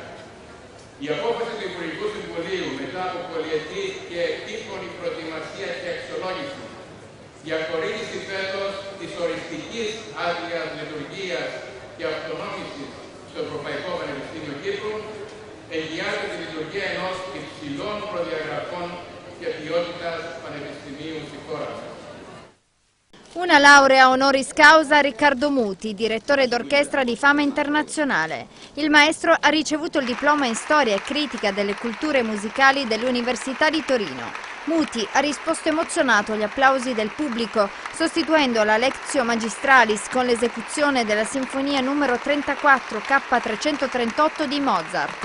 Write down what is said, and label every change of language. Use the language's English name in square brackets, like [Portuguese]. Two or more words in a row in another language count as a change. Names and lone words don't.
[Greek] Η απόφαση του Υπουργικού Συμβουλίου μετά από πολυετή και επίφωνη προετοιμασία και αξιολόγηση για χορήγηση φέτος της οριστικής άδειας λειτουργίας και αυτονόμησης στο Ευρωπαϊκό Πανεπιστήμιο Κύπρου εγγυάται τη λειτουργία ενός υψηλών προδιαγραφών και ποιότητας πανεπιστημίου στη χώρα μας. [Italian] Una laurea [Latin] honoris causa [Italian] a Riccardo Muti, direttore d'orchestra di fama internazionale. Il maestro ha ricevuto il diploma in storia e critica delle culture musicali dell'Università di Torino. Muti ha risposto emozionato agli applausi del pubblico, sostituendo la [Latin] Lectio Magistralis [Italian] con l'esecuzione della Sinfonia numero 34 K338 di Mozart.